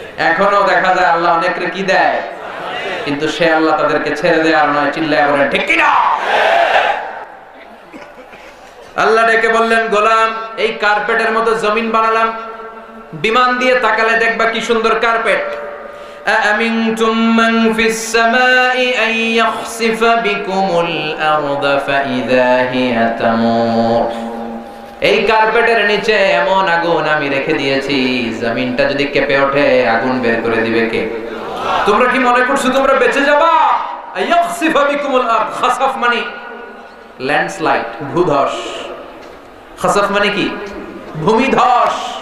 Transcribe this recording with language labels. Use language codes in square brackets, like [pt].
[bn] এখনো দেখা যায় আল্লাহ অনেকরে কি দেয়, কিন্তু সে আল্লাহ তাদেরকে ছেড়ে দেয় আর নয়। চিল্লায় বলেন ঠিক কিনা? আল্লাহ ডেকে বললেন, গোলাম এই কার্পেটের মতো জমিন বানালাম, বিমান দিয়ে তাকালে দেখবা কি সুন্দর কার্পেট। [ar] أأمنتم من في السماء أن يخسف بكم الأرض فإذا هي تمور। [bn] এই কার্পেটের নিচে এমন আগুন আমি রেখে দিয়েছি, জমিনটা যদি কেঁপে ওঠে আগুন বের করে দিবে কে? তোমরা কি মনে করছো তোমরা বেঁচে যাবা? [ar] আয়াখসিফা বিকুমুল আরদ, [bn] খাসাফ মানে ল্যান্ডস্লাইড, ভূধস। খাসাফ মানে কি? ভূমিধস।